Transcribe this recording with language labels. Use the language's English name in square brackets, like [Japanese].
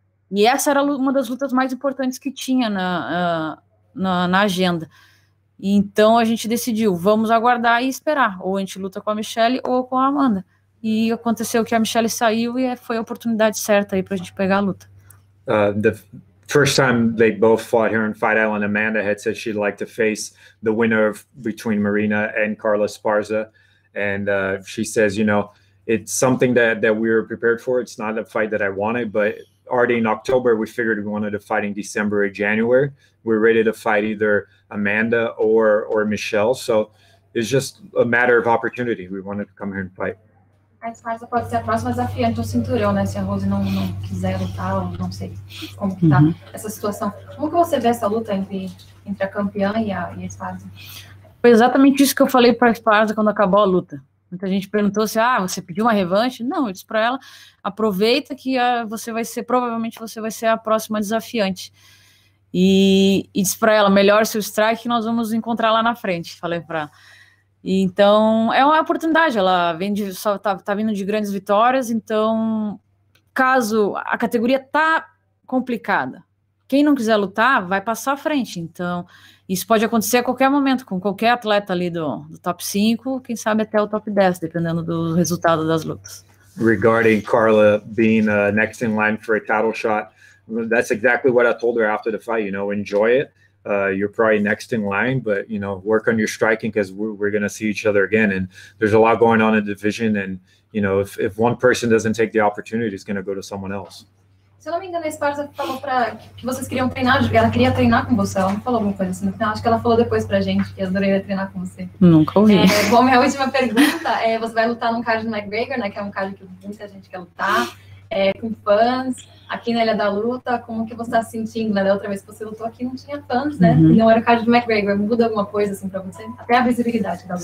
[Portuguese] E essa era uma das lutas mais importantes que tinha na agenda. Então a gente decidiu, vamos aguardar e esperar. Ou a gente luta com a Michelle ou com a Amanda. E aconteceu que a Michelle saiu e foi a oportunidade certa aí pra gente pegar a luta. [English] The first time they both fought here in Fight Island, Amanda had said she'd like to face the winner between Marina and Carla Esparza. And she says, it's something that we were prepared for. It's not a fight that I wanted, but already in October, we figured we wanted to fight in December or January. We're ready to fight either Amanda or Michelle. So it's just a matter of opportunity. We wanted to come here and fight. [Portuguese] A Esparza pode ser a próxima desafiante do cinturão, né? Se a Rose não quiser lutar, ou não sei como que tá essa situação. Como que você vê essa luta entre a campeã e a Esparza? Foi exatamente isso que eu falei para a Esparza quando acabou a luta. Muita gente perguntou se você pediu uma revanche. Não, eu disse para ela, aproveita que provavelmente você vai ser a próxima desafiante. E disse para ela, melhore seu strike que nós vamos encontrar lá na frente, falei para ela. Então, é uma oportunidade, ela tá vindo de grandes vitórias, então, caso a categoria tá complicada, quem não quiser lutar, vai passar à frente, então, isso pode acontecer a qualquer momento, com qualquer atleta ali do top 5, quem sabe até o top 10, dependendo do resultado das lutas. [English] Regarding Carla being next in line for a title shot, that's exactly what I told her after the fight, enjoy it. You're probably next in line, but, work on your striking because we're going to see each other again. And there's a lot going on in the division. And, if one person doesn't take the opportunity, it's going to go to someone else. [Portuguese] Se eu não me engano, a Esparza falou que vocês queriam treinar, ela queria treinar com você, ela não falou alguma coisa assim no final, acho que ela falou depois pra gente, que adoraria treinar com você. Nunca ouvi. Bom, minha última pergunta você vai lutar num card do McGregor, né, que é um card que muita gente quer lutar, com fãs, aqui na Ilha da Luta, como que você está se sentindo, né? Da outra vez que você lutou aqui não tinha fãs, né? E não era o card do McGregor, muda alguma coisa assim pra você? Até a visibilidade da luta.